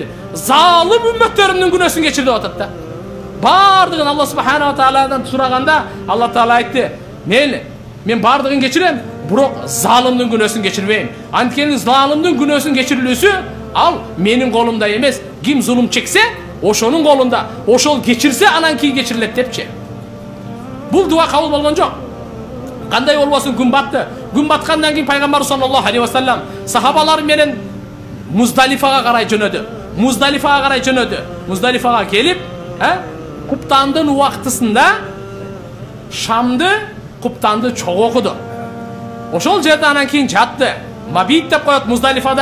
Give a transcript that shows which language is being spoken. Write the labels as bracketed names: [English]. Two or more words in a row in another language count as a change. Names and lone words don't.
[Kyrgyz] Залым үммөттөрүмдүн күнөөсүн кечир деп атат да. Бардыгын Алла [Arabic] سبحانه وتعالى [Kyrgyz] сураганда Алла таала айтты: "Мен бардыгын кечирем, бирок залымдын күнөөсүн кечирбейм. Анткени залымдын күнөөсүн кечирилүүсү ал менин колумда эмес. Ким зулум чексе, ошонун колунда. Ошол кечирсе, анан кийин кечирилет" депчи. Бул дуа кабыл болгон жок. Кандай болбосун, күн батты. Күн баткандан кийин пайгамбар [Arabic] صلى الله عليه وسلم [Kyrgyz] сахабалар менен Муздалифага карай жөнөдү. Муздалифага келип, куптандын убактысында шамды, куптанды чогуу окуду. Ошол жерде анан кийин жатты. Мабит деп коет Муздалифада.